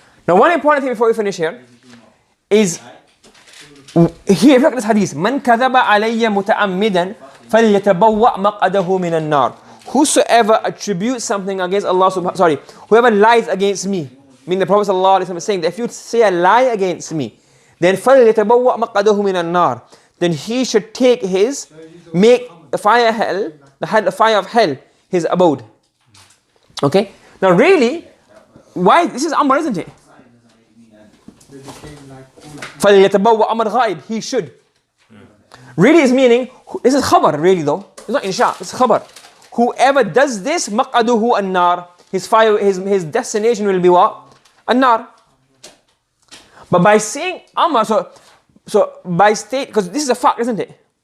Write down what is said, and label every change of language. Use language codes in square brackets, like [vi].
[en] Now one important thing before we finish here is, here look at this hadith. [ar] من كذب علي متعمدا فليتبوأ مقعده من النار. [en] Whosoever attributes something against Allah whoever lies against me, meaning the Prophet ﷺ is saying that if you say a lie against me, then [ar] فليتبوأ مقعده من النار, [en] then he should make the fire of hell his abode. Okay? Now really, why? This is Amr, isn't it? [ar] فَلْيَتَبَوَّأْ أَمْرَ غَائِب, [en] he should. Really is meaning, this is khabar really though. It's not insha, it's khabar. Whoever does this, [ar] مَقْعَدُهُ النَّارِ, [en] his fire, his destination will be what? An-nar. But by saying Amr, so by state, because this is a fact, isn't it?